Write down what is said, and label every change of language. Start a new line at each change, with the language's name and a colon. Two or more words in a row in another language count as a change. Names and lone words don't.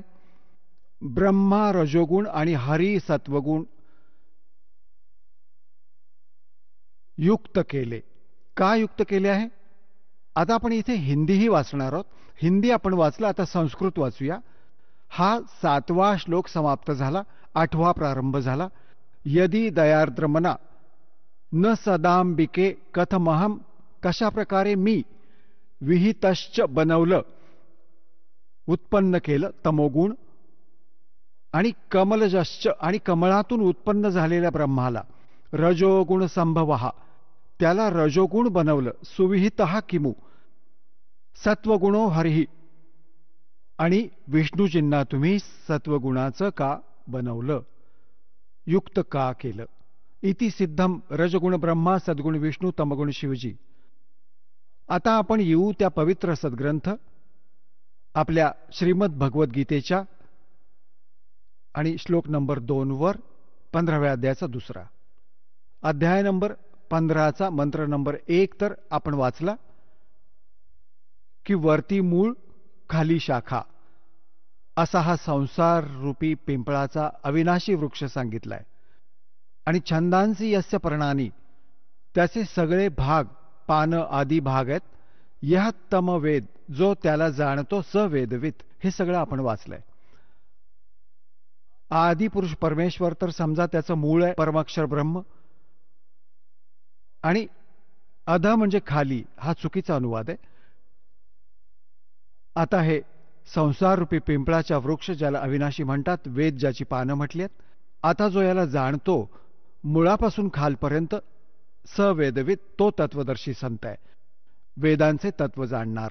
Marathi: ब्रह्मा रजोगुण आणि हरी सत्वगुण युक्त केले. का युक्त केले आहे? आता आपण इथे हिंदीही वाचणार आहोत. हिंदी आपण वाचलं, आता संस्कृत वाचूया. हा 7वा श्लोक समाप्त झाला, 8वा प्रारंभ झाला.
Sanskrit: यदि दयार्द्रमना न सदांबिके कथमहम,
Marathi: कशा प्रकारे मी विहितश्च बनवलं, उत्पन्न केलं तमोगुण, आणि कमलजश्च आणि कमळातून उत्पन्न झालेल्या ब्रह्माला रजोगुण संभवहा, त्याला रजोगुण बनवलं.
Sanskrit: सुविहितः किमु सत्वगुणो हरिही,
Marathi: आणि विष्णूजींना तुम्ही सत्वगुणाचं का बनवलं, युक्त का केलं?
Sanskrit: इति सिद्धम रजगुण ब्रह्मा सद्गुण विष्णू तमगुण शिवजी.
Marathi: आता आपण येऊ त्या पवित्र सद्ग्रंथ आपल्या श्रीमद भगवद्गीतेच्या आणि श्लोक नंबर 2 वर 15व्या अध्यायाचा दुसरा अध्याय नंबर 15चा मंत्र नंबर 1 तर आपण वाचला की वरती मूळ खाली शाखा असा हा संसार रूपी पिंपळाचा अविनाशी वृक्ष सांगितलाय.
Sanskrit: आणि छंदांसी यस्य पर्णानी,
Marathi: त्याचे सगळे भाग पान आदी भाग आहेत.
Sanskrit: यह तम वेद,
Marathi: जो त्याला जाणतो
Sanskrit: स वेदवित,
Marathi: हे सगळं आपण वाचलंय. आदी पुरुष परमेश्वर तर समजा त्याचं मूळ आहे परमाक्षर ब्रह्म, आणि अध म्हणजे खाली, हा चुकीचा अनुवाद आहे. आता हे संसार रूपी पिंपळाच्या वृक्ष ज्याला अविनाशी म्हणतात, वेद ज्याची पानं म्हटली आहेत, आता जो याला जाणतो मुळापासून खालपर्यंत सवेदवित, तो तत्वदर्शी संत आहे, वेदांचे तत्व जाणणारा.